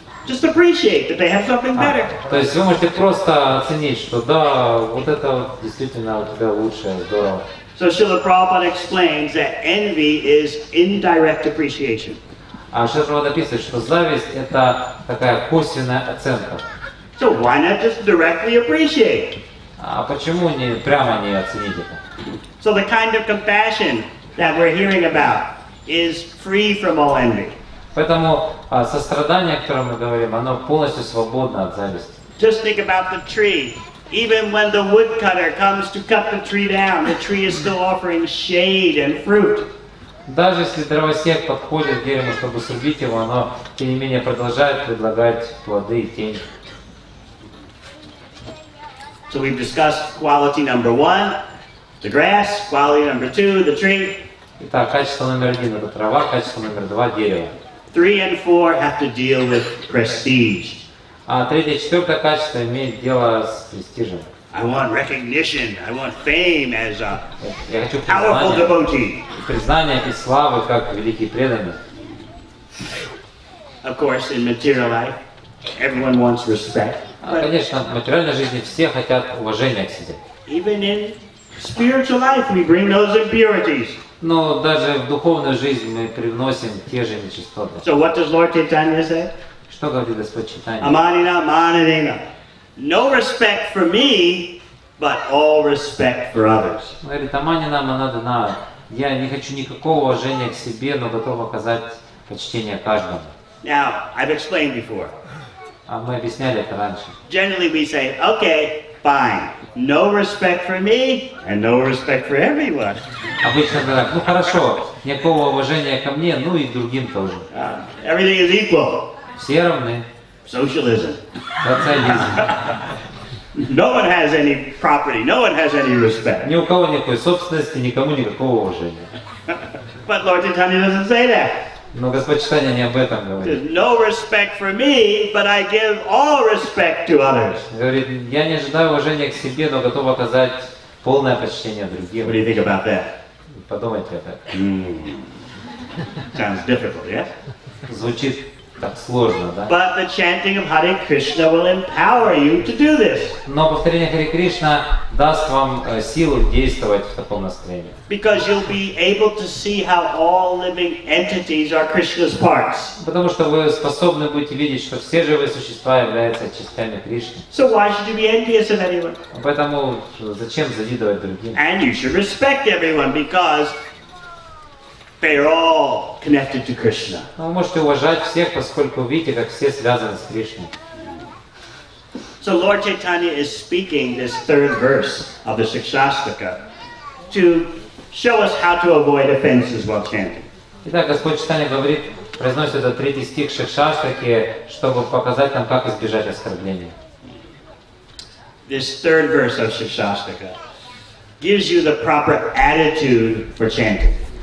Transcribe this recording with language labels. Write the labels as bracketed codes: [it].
[en] Just appreciate that they have something better. [ru] То есть вы можете просто оценить, что да, вот это вот действительно у тебя лучшее, здорово. [en] So Srila Prabhupada explains that envy is indirect appreciation. [ru] А Шрила Прабхупада описывает, что зависть это такая косвенная оценка. [en] So why not just directly appreciate? [ru] А почему не прямо не оценить это? [en] So the kind of compassion that we're hearing about is free from all envy. [ru] Поэтому сострадание, о котором мы говорим, оно полностью свободно от зависти. [en] Just think about the tree. Even when the woodcutter comes to cut the tree down, the tree is still offering shade and fruit. [ru] Даже если дровосек подходит к дереву, чтобы срубить его, оно, тем не менее, продолжает предлагать плоды и тень. [en] So we've discussed quality number 1, the grass, quality number 2, the tree. [ru] Итак, качество номер 1 это трава, качество номер 2 дерево. [en] 3 and 4 have to deal with prestige. [ru] А третье и четвертое качество имеет дело с престижем. [en] I want recognition, I want fame as a [ru] Я хочу [en] powerful devotee. [ru] признания и славы как великий преданный. [en] Of course, in material life, everyone wants respect. [ru] Конечно, в материальной жизни все хотят уважения к себе. [en] Even in spiritual life, we bring those impurities. [ru] Но даже в духовную жизнь мы привносим те же нечистоты. [en] So what does Lord Chaitanya say? [ru] Что говорит Господь Чайтанья? [sa] Amanina manadina. [en] No respect for me, but all respect for others. [ru] Он говорит, [sa] аманина манадана. [ru] Я не хочу никакого уважения к себе, но готов оказать почтение каждому. [en] Now, I've explained before. [ru] А мы объясняли это раньше. [en] Generally we say, okay, fine. No respect for me and no respect for everyone. [ru] Обычно так, ну хорошо, никакого уважения ко мне, ну и к другим тоже. [en] Everything is equal. [ru] Все равны. [en] Socialism. [ru] Социализм. [en] No one has any property. No one has any respect. [ru] Ни у кого никакой собственности, никому никакого уважения. [en] But Lord Chaitanya doesn't say that. [ru] Но Господь Чайтанья не об этом говорит. [en] There's no respect for me, but I give all respect to others. [ru] Говорит, я не ожидаю уважения к себе, но готов оказать полное почтение другим. [en] What do you think about that? [ru] Подумайте об этом. [en] Sounds difficult, yes? [ru] Звучит так сложно, да? [en] But the chanting of Hare Krishna will empower you to do this. [ru] Но повторение Харе Кришна даст вам силу действовать в таком настроении. [en] Because you'll be able to see how all living entities are Krishna's parts. [ru] Потому что вы способны будете видеть, что все живые существа являются частями Кришны. [en] So why should you be envious of anyone? [ru] Поэтому зачем завидовать другим? [en] And you should respect everyone because they are all connected to Krishna. [ru] Вы можете уважать всех, поскольку видите, как все связаны с Кришной. [en] So Lord Chaitanya is speaking this third verse of the Shikshashtaka to show us how to avoid offenses while chanting. [ru] Итак, Господь Чайтанья говорит, произносит этот третий стих Шикшаштаки, чтобы показать нам, как избежать оскорбления. [en] This third verse of Shikshashtaka gives you the proper attitude for chanting.